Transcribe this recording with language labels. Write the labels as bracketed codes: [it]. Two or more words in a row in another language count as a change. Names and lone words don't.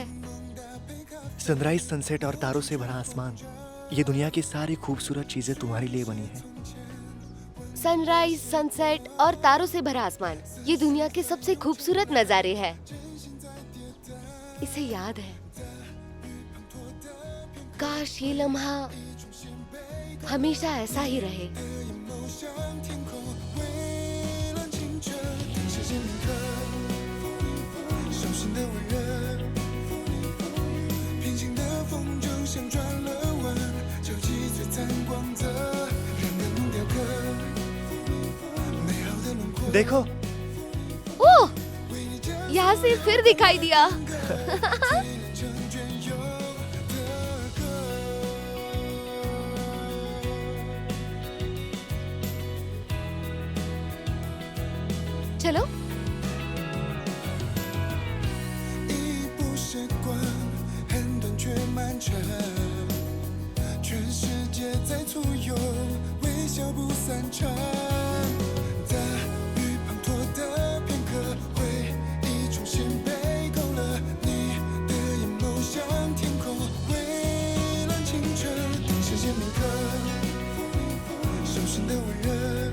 [hi] सनराइज, सनसेट और तारों से भरा आसमान, ये दुनिया की सारी खूबसूरत चीजें तुम्हारे लिए बनी है। सनराइज, सनसेट और तारों से भरा आसमान, ये दुनिया के सबसे खूबसूरत नजारे हैं। इसे याद है। काश ये लम्हा हमेशा ऐसा ही रहे। [zh] 向天空蔚蓝清澈，等时间铭刻，手心的温热，平行的风筝像转了弯，交集璀璨光泽，让人雕刻美好的轮廓。 [hi] देखो ओह, यहाँ से फिर दिखाई दिया। चलो। [zh] 一步时光很短却漫长，全世界在簇拥，微笑不散场。大雨滂沱的片刻，回忆重新被勾勒，你的眼眸像天空蔚蓝清澈，等时间铭刻，手心的温热。